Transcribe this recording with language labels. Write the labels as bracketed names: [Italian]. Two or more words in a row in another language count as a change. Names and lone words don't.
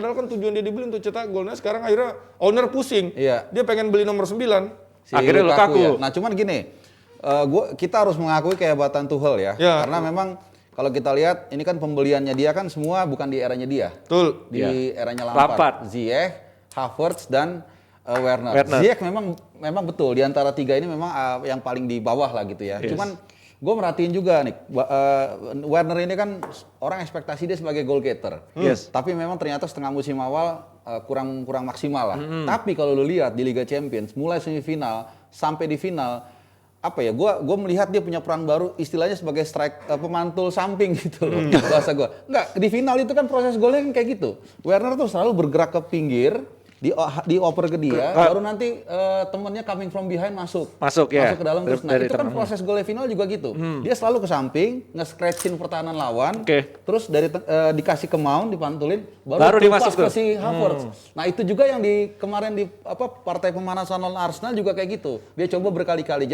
[Indonesian] Padahal kan tujuan dia dibeli untuk cetak gol. Nah sekarang akhirnya owner pusing. Iya. Dia pengen beli nomor 9. Akhirnya Lukaku. Ya. Nah cuman gini, kita harus mengakui kehebatan Tuchel ya. Ya. Karena memang kalau kita lihat ini kan pembeliannya dia kan semua bukan di eranya dia. Betul. Di eranya Lampard. Lampard. Ziyech, Havertz dan Werner. Werner. Ziyech memang betul di antara 3 ini memang yang paling di bawah lah gitu ya. Yes. Cuman Gue merhatiin juga nih, Werner ini kan orang ekspektasi dia sebagai [English] goal getter. [Indonesian] Yes. Tapi memang ternyata setengah musim awal kurang maksimal lah. Tapi kalau lu lihat di Liga Champions, mulai semifinal sampai di final, apa ya? Gue melihat dia punya peran baru, istilahnya sebagai pemantul samping gitu loh. Bahasa gue. Enggak, di final itu kan proses golnya kan kayak gitu. Werner tuh selalu bergerak ke pinggir, dioper ke dia, baru nanti temennya [English] coming from behind [Indonesian] masuk ya. ke dalam terus. Nah itu kan proses gol final juga gitu. Dia selalu ke samping, nge-scratchin pertahanan lawan, terus dari dikasih ke Mount, dipantulin, baru dimasuk ke si Havertz. Nah itu juga yang kemarin di partai pemanasan lawan Arsenal juga kayak gitu. Dia coba berkali-kali.